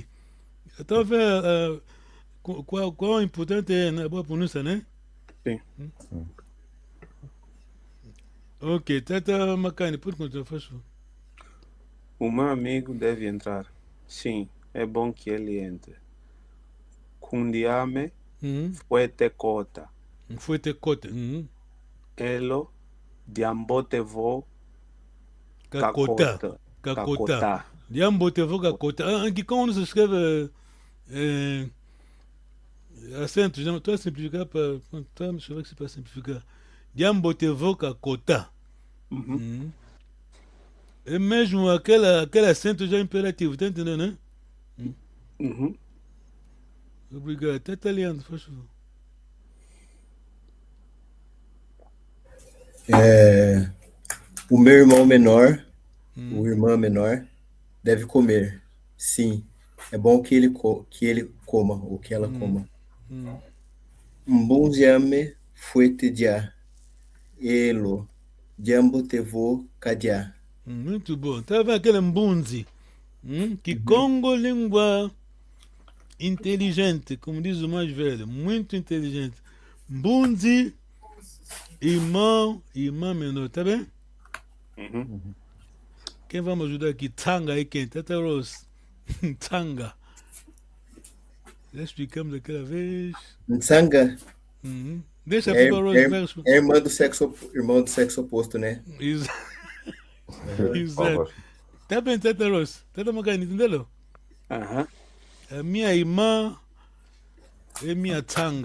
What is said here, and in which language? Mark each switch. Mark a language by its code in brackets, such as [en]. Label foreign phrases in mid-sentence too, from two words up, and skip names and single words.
[pt] Então, qual é importante é a boa pronúncia, né? Sim. Ok, Tata Macani, pode continuar, faz favor. O meu amigo deve entrar. Sim, é bom que ele entre. [kg] Kundiame, fuete cota. Fuete cota. Elo, diambote vo, Kakota. Diambote vo, Kakota. [pt] Aqui como se escreve acentos, não estou a simplificar para. Deixa eu ver se para simplificar. [kg] Diambote vo, Kakota. [pt] É mesmo aquele acento já imperativo, tá entendendo, né? Uhum. Obrigado. Até italiano, faz favor. O meu irmão menor, o irmão menor, deve comer. Sim, é bom que ele coma, ou que ela coma. [kg] Mbunziame fuete dia. Elo. Jambo tevo kadia. [pt] Muito bom. Tá vendo aquele mbunzi? Que Congo língua inteligente, como diz o mais velho. Muito inteligente. Mbunzi, irmão menor, tá bem? Quem vai me ajudar aqui? Tanga aí quem? Tata Rose. Tanga. Já explicamos daquela vez. Nsanga Deixa a é, Pipa Rose vai responder. é irmão do sexo oposto, né? Exato. Tá bem, Tata Rose? Tata Magani, entendeu? Aham. A minha irmã é minha tanga.